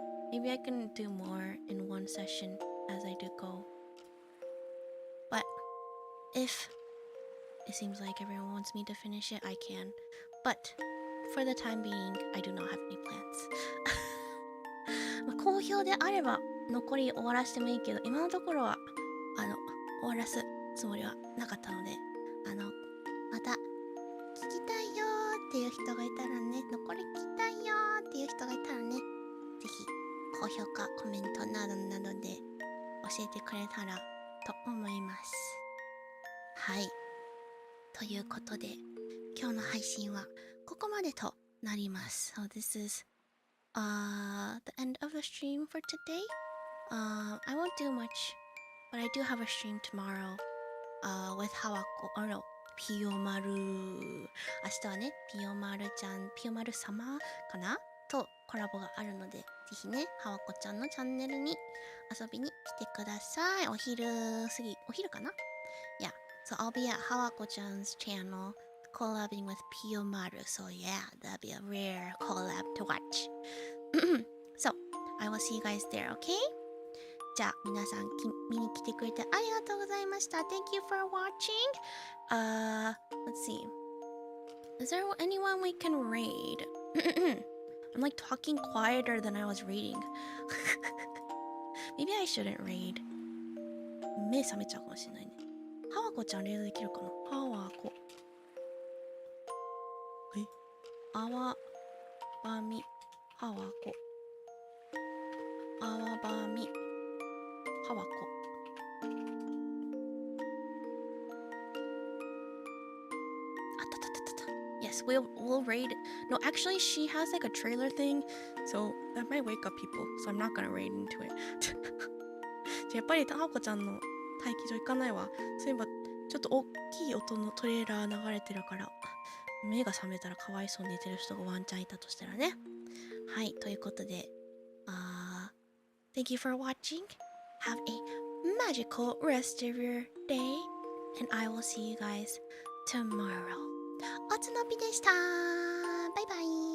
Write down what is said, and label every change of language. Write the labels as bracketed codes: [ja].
[en] Maybe I can do more in one session as I do go. But if it seems like everyone wants me to finish it, I can. But for the time being, I do not have any plans. [ja] まあ好評であれば残り終わらせてもいいけど、今のところは終わらすつもりはなかったので、また聞きたいよーっていう人がいたらね、残り聞きたいよーっていう人がいたらね、ぜひ高評価、コメントなどなどで教えてくれたらと思います。はい。ということで、今日の配信はここまでとなります。 [en] So this is the end of the stream for today. I won't do much, but I do have a stream tomorrow with Hawako, or no, ピヨマル。 [ja] 明日はね、ピヨマルちゃん、ピヨマル様かなとコラボがあるので、ぜひね、ハワコちゃんのチャンネルに遊びに来てください。お昼かな？ [en] Yeah, so I'll be at Hawako-chan's channel collabing with Piyomaru. So yeah, that'll be a rare collab to watch. So, I will see you guys there, okay? [ja] じゃあ、皆さん見に来てくれてありがとうございました。 [en] Thank you for watching. Let's see. Is there anyone we can raid? I'm like talking quieter than I was reading. Maybe I shouldn't raid. [ja] 目覚めちゃうかもしれないね。ハワコちゃんレイドできるかな？ハワコ。あわばみ。ハワコ。あわばみ。ハワコ。 [en] Yes, we'll raid. No, actually, she has like a trailer thing, so that might wake up people. So I'm not gonna raid into it. [ja] やっぱりタハコちゃんの待機場行かないわ。そういえばちょっと大きい音のトレーラー流れてるから、目が覚めたらかわいそうに寝てる人がワンチャンいたとしたらね。はい、ということで、 [en] Thank you for watching. Have a magical rest of your day, and I will see you guys tomorrow. [ja] おつのぴでした。バイバイ。